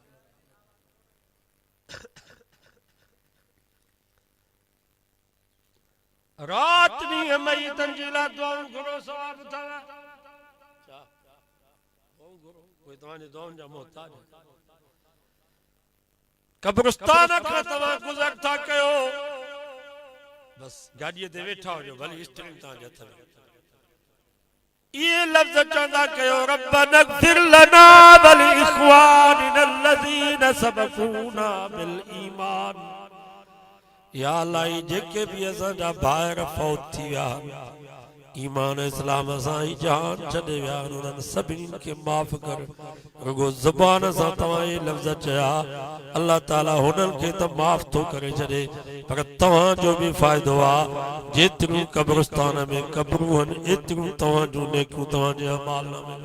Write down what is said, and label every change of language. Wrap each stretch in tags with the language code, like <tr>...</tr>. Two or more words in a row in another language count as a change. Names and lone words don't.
<sd>रात ॾींहुं मईतनि जे लाइ दुआऊं घुरो सवाब अथव छा दुआऊं घुरो कोई तव्हांजे दुआउनि जा मोहताज कब्रिस्तान खां तव्हां गुज़र था कयो बस गाॾीअ ते वेठा हुजो भली स्टीरिंग तव्हांजे हथ में ये लफ्ज़ चवंदा कयो</sd> <ar>ربنا اغفر لنا ولإخواننا الذين سبقونا بالإيمان يا الله</ar> <sd>जेके भी असांजा भाइर फौत थी विया ईमान इस्लाम सां ई जान छॾे विया उन्हनि सभिनी खे माफ़ कर रुगो ज़ुबान सां तव्हां ये लफ़्ज़ चया अल्लाह ताला हुननि खे त माफ़ थो करे छॾे पर तव्हांजो बि फ़ाइदो आहे जेतिरियूं कब्रिस्तान में क़ब्रूं आहिनि एतिरियूं तव्हांजूं नेकियूं तव्हांजे अमाल में</sd>